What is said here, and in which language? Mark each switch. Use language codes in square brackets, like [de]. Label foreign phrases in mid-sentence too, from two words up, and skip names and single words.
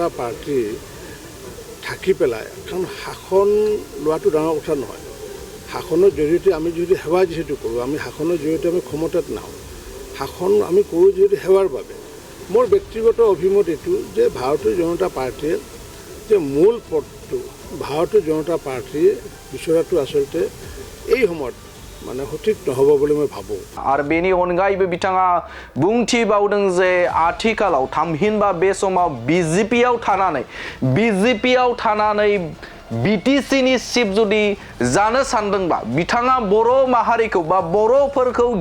[as] পাৰ্টি থাকি পেলাই কাৰণ শাসন লোৱাটো ডাঙৰ কথা নহয় শাসনৰ জৰিয়তে আমি যদি সেৱা যিহেতু কৰোঁ আমি শাসনৰ জৰিয়তে আমি ক্ষমতাত নাহোঁ শাসন আমি কৰোঁ যিহেতু সেৱাৰ বাবে মোৰ ব্যক্তিগত অভিমত এইটো যে ভাৰতীয় জনতা পাৰ্টীয়ে যে মূল পদটো ভাৰতীয় জনতা পাৰ্টীয়ে বিচৰাটো আচলতে এই সময়ত মানে সঠিক নহ'ব বুলি মই ভাবোঁ [brx] आरो बेनि अनगायैबो बिथाङा बुंथिबावदों जे आथिखालाव थामहिनबा बे समाव बिजेपियाव थानानै बिटिसिनि चिफ जुदि जानो सानदोंबा बिथाङा बर' माहारिखौ बा बर'फोरखौ